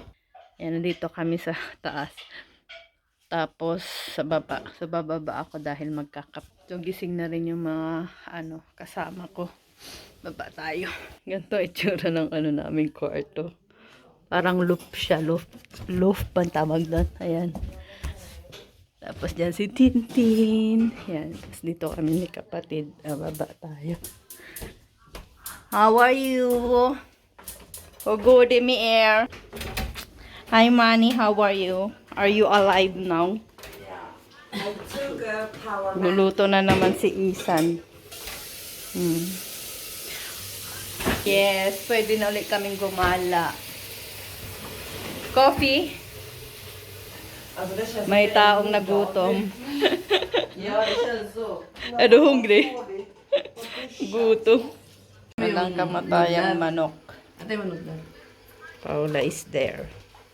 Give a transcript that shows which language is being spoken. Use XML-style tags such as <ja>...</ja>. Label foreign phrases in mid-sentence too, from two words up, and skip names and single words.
<tl>Yan, nandito kami sa taas. Tapos sa bababa ako dahil so gising na rin yung mga kasama ko. Baba tayo. Ganito itsura ng naming kwarto. Parang loft siya, loft pa tawag doon. Ayan. Tapos dyan si Tintin. Ayan. Tapos dito kami ni kapatid. Baba tayo.</tl> <en>How are you? Oh, good in the air. Hi, Manny. How are you? Are you alive now? I took a power nap.</en> <tl>Luluto na naman si Isan. Yes, pwede na ulit kaming gumala.</tl> <en>Coffee?</en> <sv>Alltså det känns...</sv> <tl>May taong nagutom.</tl> <sv>Ja, det känns så. Är du hungrig?</sv> <tl>Gutom. Walang kamatayang manok.</tl> <sv>Det var nog där.</sv> <en>Paula is there.</en>